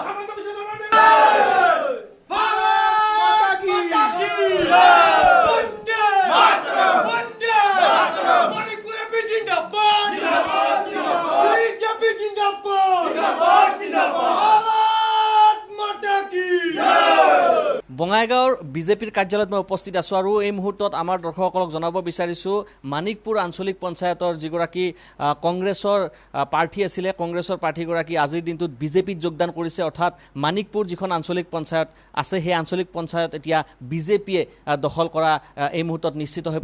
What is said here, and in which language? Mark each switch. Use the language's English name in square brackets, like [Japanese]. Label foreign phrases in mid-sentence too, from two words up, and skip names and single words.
[Hindi] हिमंत बिश्व शर्मा भारत माता की वंदे मातरम वंदे मातरम मणिपुर भी जिंदाबाद जिंदाबाद जिंदाबाद बीजेपी जिंदाबाद जिंदाबाद जिंदाबाद भारत माता की जय [Assamese] বঙাইগাঁৱৰ বিজেপিৰ কাৰ্যালয়ত মই উপস্থিত আছোঁ আৰু এই মুহূৰ্তত আমাৰ দৰ্শকসকলক জনাব বিচাৰিছোঁ মানিকপুৰ আঞ্চলিক পঞ্চায়তৰ যিগৰাকী কংগ্ৰেছৰ প্ৰাৰ্থী আছিলে কংগ্ৰেছৰ প্ৰাৰ্থীগৰাকী আজিৰ দিনটোত বিজেপিত যোগদান কৰিছে অৰ্থাৎ মানিকপুৰ যিখন আঞ্চলিক পঞ্চায়ত আছে সেই আঞ্চলিক পঞ্চায়ত এতিয়া বিজেপিয়ে দখল কৰা এই মুহূৰ্তত নিশ্চিত হৈ